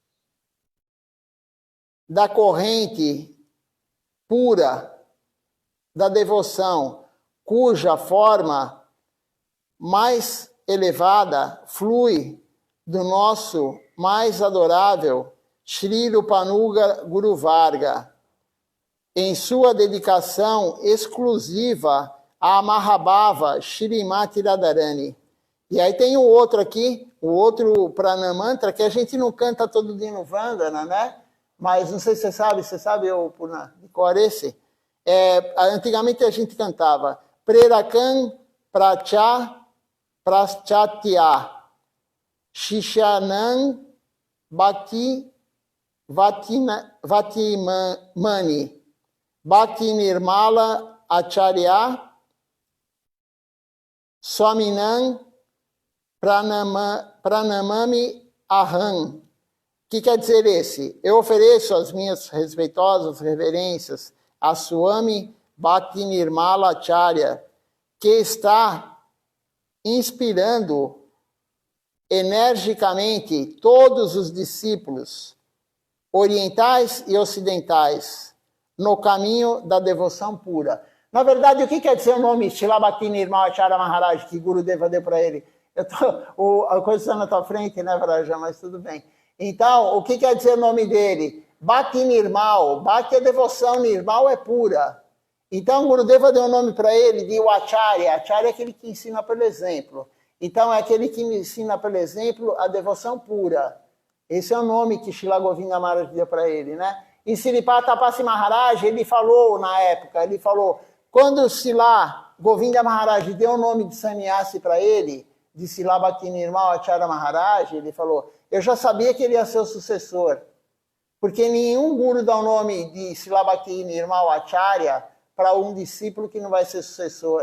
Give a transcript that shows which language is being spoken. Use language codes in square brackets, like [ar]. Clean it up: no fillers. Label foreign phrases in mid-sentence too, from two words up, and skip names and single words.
[pt] da corrente pura da devoção, cuja forma mais elevada flui do nosso mais adorável Shri Rupanuga Guru Varga, em sua dedicação exclusiva a Mahabhava Shrimati Radharani. E aí tem o outro aqui, o outro Pranamantra, que a gente não canta todo dia no Vandana, né? Mas não sei se você sabe eu de cor esse? Antigamente a gente cantava [sa] Prerakan Praschatya Shishanam Bhakti Vatimani Bhakti Nirmala Acharya Swaminam Pranamami Aham. [pt] O que quer dizer esse? Eu ofereço as minhas respeitosas reverências a Swami Bhakti Nirmala Acharya, que está inspirando energicamente todos os discípulos orientais e ocidentais no caminho da devoção pura. Na verdade, o que quer dizer o nome Srila Bhakti Nirmala Acharya Maharaj, que Gurudeva deu para ele? A coisa está na tua frente, né, Vraja? Mas tudo bem. Então, o que quer dizer o nome dele? Bhakti Nirmal. Bhakti é devoção, Nirmal é pura. Então, Gurudeva deu o nome para ele de Acharya. Acharya é aquele que ensina pelo exemplo. Então, é aquele que ensina pelo exemplo a devoção pura. Esse é o nome que Srila Govinda Maharaj deu para ele, né? E Sripata Tapasi Maharaj, ele falou na época, quando Srila Govinda Maharaj deu o nome de sannyasi para ele, de Srila Bhakti Nirmal Acharya Maharaj, ele falou, eu já sabia que ele ia ser o sucessor, porque nenhum guru dá o nome de Srila Bhakti Nirmal Acharya para um discípulo que não vai ser sucessor.